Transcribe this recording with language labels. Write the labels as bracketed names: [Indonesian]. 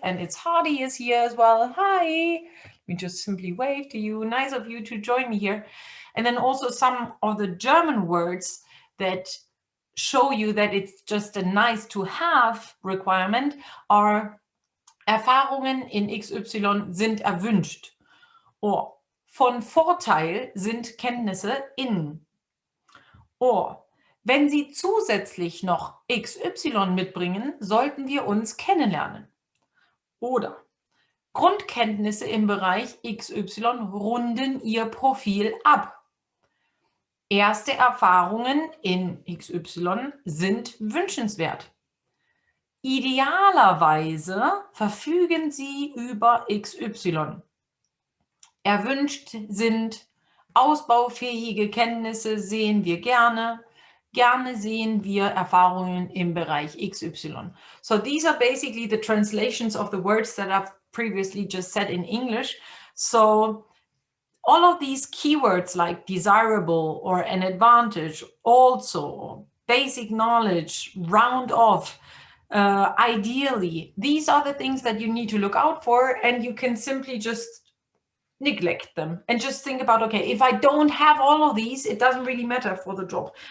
[English] And it's Hardy is here as well. Hi. We just simply wave to you. Nice of you to join me here. And then also some of the German words that show you that it's just a nice to have requirement are [German] Erfahrungen in XY sind erwünscht. Or von Vorteil sind Kenntnisse in. Or wenn Sie zusätzlich noch XY mitbringen, sollten wir uns kennenlernen. Oder Grundkenntnisse im Bereich XY runden Ihr Profil ab. Erste Erfahrungen in XY sind wünschenswert. Idealerweise verfügen Sie über XY. Erwünscht sind ausbaufähige Kenntnisse, sehen wir gerne. Gerne sehen wir Erfahrungen im Bereich XY. [English] So these are basically the translations of the words that I've previously just said in English. So all of these keywords like desirable or an advantage, also, basic knowledge, round off, ideally, these are the things that you need to look out for, and you can simply just neglect them and just think about, okay, if I don't have all of these, it doesn't really matter for the job.